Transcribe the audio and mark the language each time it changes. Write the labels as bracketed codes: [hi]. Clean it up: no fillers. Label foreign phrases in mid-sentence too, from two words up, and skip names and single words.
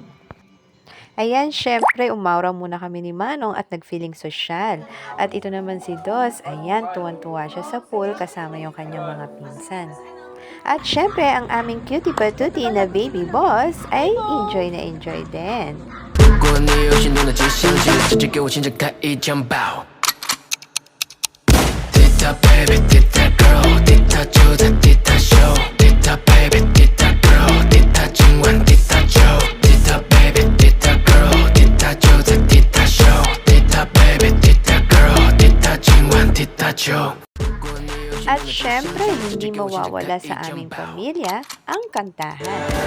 [tl] Ayan, syempre, umawra muna kami ni Manong at nag-feeling social. At ito naman si Dos, ayan, tuwan-tuwa siya sa pool kasama yung kanyang mga pinsan. At syempre, ang aming [en] cutie patootie [tl] na [en] baby boss [tl] ay enjoy na enjoy din. [zh] 如果你有心动的迹象，记得直接给我亲着开一枪爆。滴答 baby， 滴答 girl， 滴答就在滴答秀，滴答 baby， 滴答 girl， 滴答今晚滴答酒，滴答 baby， 滴答 girl， 滴答就在滴答秀，滴答 baby， 滴答 girl， 滴答今晚滴答酒。 [tl] At syempre, hindi mawawala sa aming pamilya ang kantahan.